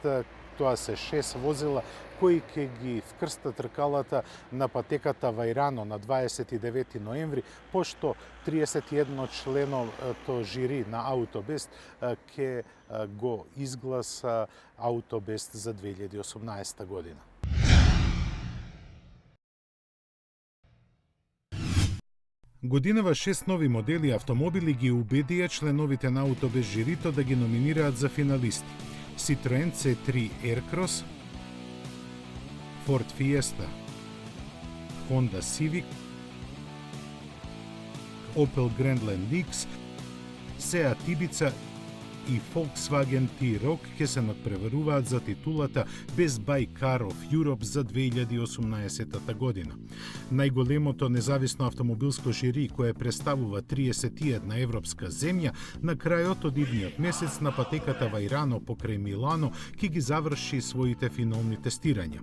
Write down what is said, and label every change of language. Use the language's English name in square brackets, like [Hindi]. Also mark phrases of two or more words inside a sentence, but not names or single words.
[Macedonian] Тоа се 6 возила кои ќе ги вкрстат тркалата на патеката Вајрано на 29 ноември, пошто 31 членото жири на Аутобест ќе го изгласа Аутобест за 2018 година. Годинава 6 нови модели автомобили ги убедија членовите на Аутобес жирито да ги номинираат за финалисти. Citroen C3 Aircross, Ford Fiesta, Honda Civic, Opel Grandland X, Seat Ibiza и Volkswagen T-Roc ќе се надпреваруваат за титулата Best Buy Car of Europe за 2018 година. Најголемото независно автомобилско жири кое представува 31 европска земја, на крајот од идниот месец на патеката Вајрано покрај Милано ќе ги заврши своите финални тестирања.